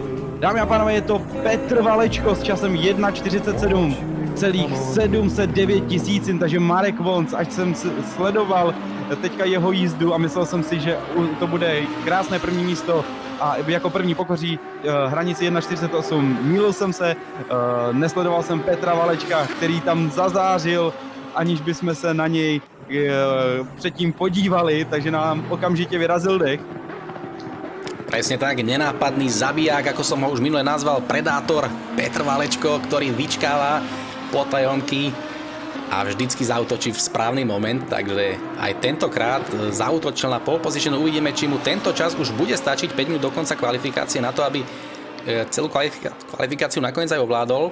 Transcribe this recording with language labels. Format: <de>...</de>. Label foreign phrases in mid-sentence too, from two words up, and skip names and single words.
<cs>Dámy a pánové, je to Petr Valečko s časem 1:47, celých 709 000, takže Marek Wons, až jsem sledoval teďka jeho jízdu a myslel jsem si, že to bude krásné první místo a jako první pokoří hranici 1:48. Mýlil jsem se, nesledoval jsem Petra Valečka, který tam zazářil, aniž bychom se na něj předtím podívali, takže nám okamžitě vyrazil dech.</cs> <sk>Presne tak, nenápadný zabiják, ako som ho už minule nazval, predátor Petr Valečko, ktorý vyčkáva potajomky a vždycky zautočí v správny moment, takže aj tentokrát zautočil na pole position. Uvidíme, či mu tento čas už bude stačiť 5 minút do konca kvalifikácie na to, aby celú kvalifikáciu nakoniec aj ovládol.</sk>